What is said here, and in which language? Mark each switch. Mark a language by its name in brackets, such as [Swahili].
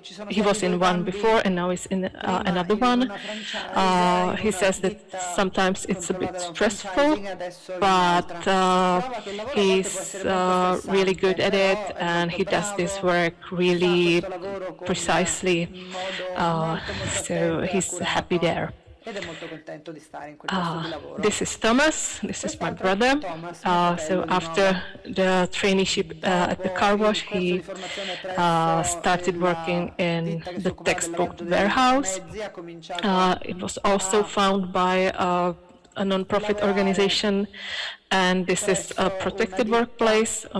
[English] He was in one before, and now he's in another one. He says that sometimes it's a bit stressful, but he's really good at it, and he does this work really precisely, so he's happy there. [Italian] ed è molto contento di stare in quel posto di lavoro. [English] This is Thomas, this is my brother. So after the traineeship at the car wash, he started working in the textbook warehouse. It was also found by a non-profit organization, and this is a protected workplace.